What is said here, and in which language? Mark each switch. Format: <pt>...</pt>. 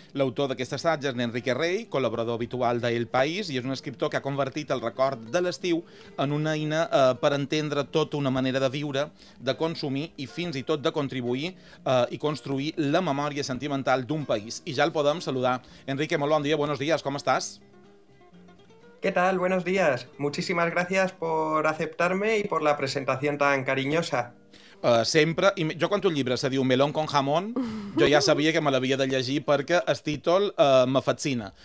<ca>L'autor d'aquest assaig és n'Enrique Rey, col·laborador habitual de El País, i és un escriptor que ha convertit el record de l'estiu en una eina per entendre tota una manera de viure, de consumir i fins i tot de contribuir i construir la memòria sentimental d'un país. I ja el podem saludar. Enrique, molt bon dia,</ca> <es>buenos días,</es> <ca>com estàs?</ca> <es>¿Qué tal? Buenos días. Muchísimas gracias por aceptarme y por la presentación tan cariñosa.</es> <ca>Sempre, i jo quan tu el llibre se diu Melón con Jamón, jo ja sabia que me l'havia de llegir perquè el títol me fascina.</ca>